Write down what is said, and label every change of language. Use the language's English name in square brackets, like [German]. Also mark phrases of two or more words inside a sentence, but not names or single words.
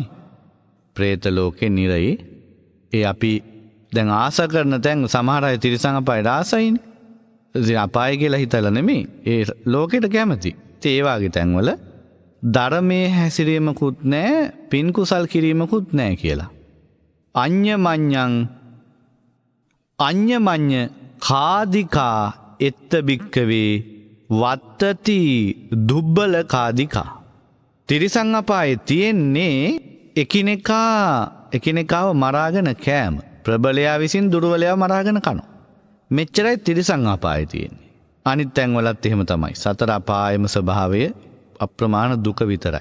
[Sinhala] പ്രേත ලෝකේ නිරයි ඒ අපි දැන් ආස කරන තැන් සමහර අය තිරිසන් අපායට ආසයිනේ. ඉතින් අපාය කියලා හිතලා නෙමෙයි. ඒ ලෝකෙට කැමති. ඒ වාගේ තැන්වල ධර්මයේ හැසිරීමකුත් නැහැ පින් කුසල් කිරීමකුත් නැහැ කියලා. [Pali] අඤ්ඤමඤ්ඤ කාදිකා එත්ත භික්කවේ වත්තති දුබ්බල කාදිකා. [Sinhala] තිරිසන් අපායේ තියෙන්නේ එකිනෙකාව මරාගෙන කෑම. ප්‍රබලයා විසින් දුර්වලයා මරාගෙන කනවා. මෙච්චරයි තිරිසන් අපායේ තියෙන්නේ. අනිත් තැන්වලත් එහෙම තමයි. සතර අපායම ස්වභාවය අප්‍රමාණ දුක විතරයි.